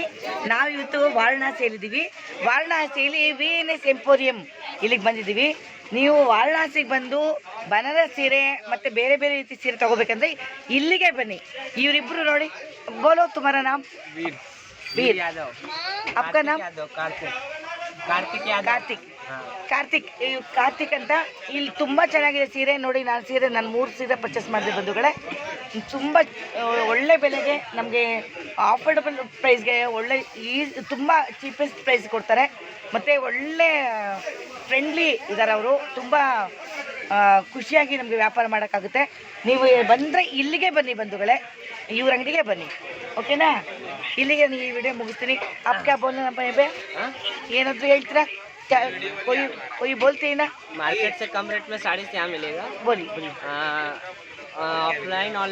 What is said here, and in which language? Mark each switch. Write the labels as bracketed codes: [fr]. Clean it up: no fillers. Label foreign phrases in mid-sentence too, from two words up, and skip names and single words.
[kn] ನಾವು ಇವತ್ತು ವಾರಣಾಸಿಯಲ್ಲಿದ್ದೀವಿ. ವಾರಣಾಸಿಯಲ್ಲಿ VNS ಎಂಪೋರಿಯಂ ಇಲ್ಲಿಗೆ ಬಂದಿದ್ದೀವಿ. ನೀವು ವಾರಣಾಸಿಗೆ ಬಂದು ಬನಾರಸ್ ಸೀರೆ ಮತ್ತು ಬೇರೆ ಬೇರೆ ರೀತಿ ಸೀರೆ ತೊಗೋಬೇಕಂದ್ರೆ ಇಲ್ಲಿಗೆ ಬನ್ನಿ. ಇವರಿಬ್ಬರು ನೋಡಿ, [hi] बोलो तुम्हारा नाम? [kn] ವೀರ್ [hi] यादव। आपका नाम? [kn] ಕಾರ್ತಿಕ್ ಅಂತ. ಇಲ್ಲಿ ತುಂಬ ಚೆನ್ನಾಗಿದೆ ಸೀರೆ ನೋಡಿ. ನಾನು ನನ್ನ 3 ಸೀರೆ ಪರ್ಚೇಸ್ ಮಾಡಿದೆ ಬಂಧುಗಳೇ. ತುಂಬ ಒಳ್ಳೆ ಬೆಲೆಗೆ ನಮಗೆ [en] affordable priceಗೆ [kn] ಒಳ್ಳೆ ತುಂಬ [en] cheapest price [kn] ಕೊಡ್ತಾರೆ. ಮತ್ತು ಒಳ್ಳೆ ಫ್ರೆಂಡ್ಲಿ ಇದ್ದಾರೆ ಅವರು. ತುಂಬ ಖುಷಿಯಾಗಿ ನಮಗೆ ವ್ಯಾಪಾರ ಮಾಡೋಕ್ಕಾಗುತ್ತೆ. ನೀವು ಬಂದರೆ ಇಲ್ಲಿಗೆ ಬನ್ನಿ ಬಂಧುಗಳೇ, ಇವ್ರ ಅಂಗಡಿಗೆ ಬನ್ನಿ. ಓಕೆನಾ? ಇಲ್ಲಿಗೆ ನೀವು ಈ ವಿಡಿಯೋ ಮುಗಿಸ್ತೀನಿ. [hi] आपका बोलना पे [kn] ಏನಾದರೂ ಹೇಳ್ತೀರಾ? [hi] कोई बोलते हैं ना? मार्केट से कम रेट में साड़ी यहाँ मिलेगा। बोली [en] offline online